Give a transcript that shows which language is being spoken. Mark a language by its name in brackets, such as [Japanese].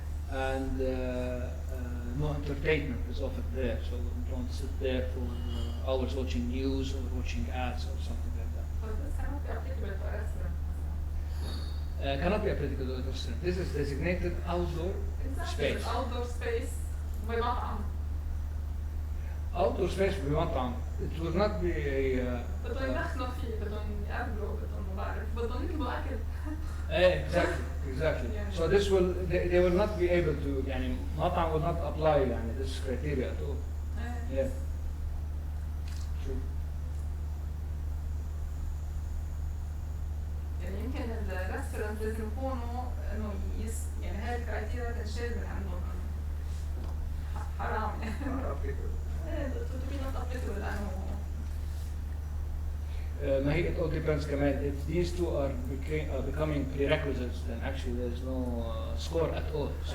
[English] And no entertainment is offered there, so don't sit there for hours watching news or watching ads or something like that. But this cannot be applicable to restaurant. Cannot be applicable to a restaurant. This is designated outdoor space. Outdoor space بمطعم. Outdoor space بمطعم. It will not be a. [Arabic] بدهم يدخنوا فيه، بدهم يقابلوا، بدهم ما بعرف، بدهم يطلبوا أكل. [English] Exactly. So this will, they will not be able to, [Arabic] يعني مطعم [English] will not apply يعني this criteria at all. Yeah. True. [Arabic] يعني يمكن الريستورانت لازم يكونوا إنه يعني هاي الكرايتيريا تنشال من عندهم. حرام يعني. [English] to be not applicable لأنه. [Arabic] ما هي [English] it all depends كمان. If these two are becoming prerequisites, then actually there's no score at all.